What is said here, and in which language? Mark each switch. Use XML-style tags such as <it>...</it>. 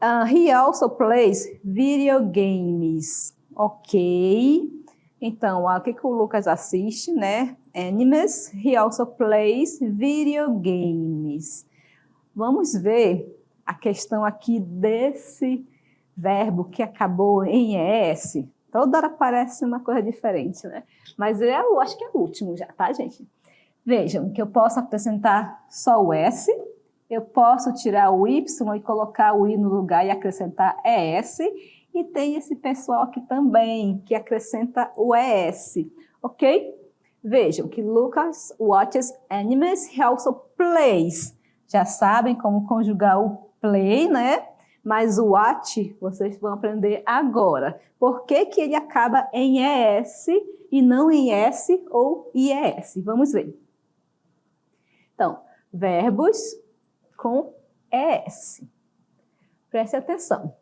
<en>He also plays video games. Ok.</en> <pt>Então, o que o Lucas assiste, né? Animes.</pt> <en>He also plays video games.</en> <pt>Vamos ver a questão aqui desse verbo que acabou em ES. Toda hora parece uma coisa diferente, né? Mas eu acho que é o último já, tá, gente? Vejam que eu posso acrescentar só o S, eu posso tirar o Y e colocar o I no lugar e acrescentar ES, e tem esse pessoal aqui também, que acrescenta o ES, ok? Vejam que</pt> <en>Lucas watches animes, he also plays.</en> <pt>Já sabem como conjugar o play, né? Mas o watch, vocês vão aprender agora. Por que ele acaba em ES e não em S ou IES? Vamos ver. Então, verbos com ES. Preste atenção.</pt>